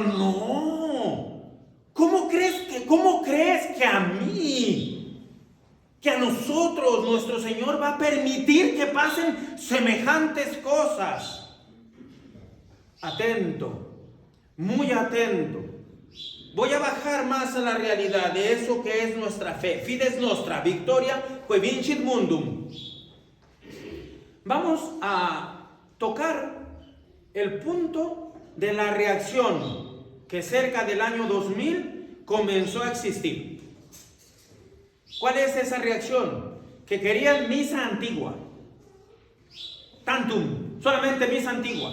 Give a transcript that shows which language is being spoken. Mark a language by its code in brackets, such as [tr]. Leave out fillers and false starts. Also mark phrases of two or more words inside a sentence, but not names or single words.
[es] No, ¿cómo crees que a mí, que a nosotros, nuestro Señor va a permitir que pasen semejantes cosas? Atento, muy atento. Voy a bajar más a la realidad de eso que es nuestra fe. [la] Fides nostra, victoria, que vincit mundum. [es] Vamos a tocar el punto de la reacción que cerca del año 2000 comenzó a existir. ¿Cuál es esa reacción? Que querían misa antigua. Tantum, solamente misa antigua.